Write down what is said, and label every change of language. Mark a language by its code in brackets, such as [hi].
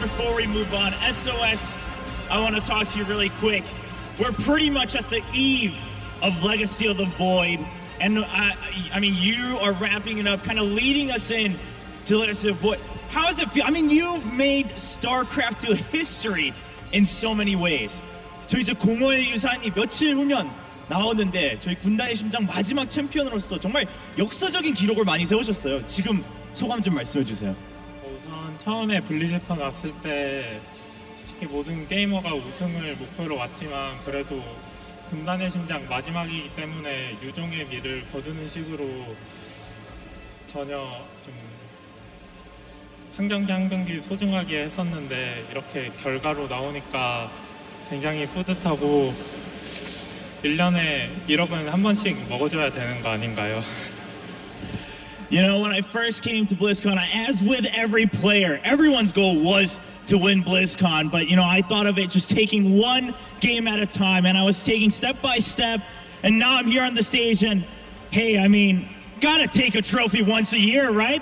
[en] Before we move on, SOS, I want to talk to you really quick. We're pretty much at the eve of Legacy of the Void, and I mean, you are wrapping it up, kind of leading us in to Legacy of the Void. How does it feel? I mean, you've made StarCraft to history in so many ways. [ko] 저희 이제 공허의 유산이 며칠 후면 나오는데 저희 군단의 심장 마지막 챔피언으로서 정말 역사적인 기록을 많이 세우셨어요. 지금 소감 좀 말씀해 주세요. 우선 처음에 블리즈컨 왔을 때 솔직히 모든 게이머가 우승을 목표로 왔지만 그래도 군단의 심장 마지막이기 때문에 유종의 미를 거두는 식으로 전혀 좀 한 경기 한 경기 소중하게 했었는데 이렇게 결과로 나오니까 굉장히 뿌듯하고 1년에 1억은 한 번씩 먹어줘야 되는 거 아닌가요? [en] You know, when I first came to BlizzCon, as with every player, everyone's goal was to win BlizzCon, but you know, I thought of it just taking one game at a time, and I was taking step by step, and now I'm here on the stage, and hey, I mean, gotta take a trophy once a year, right?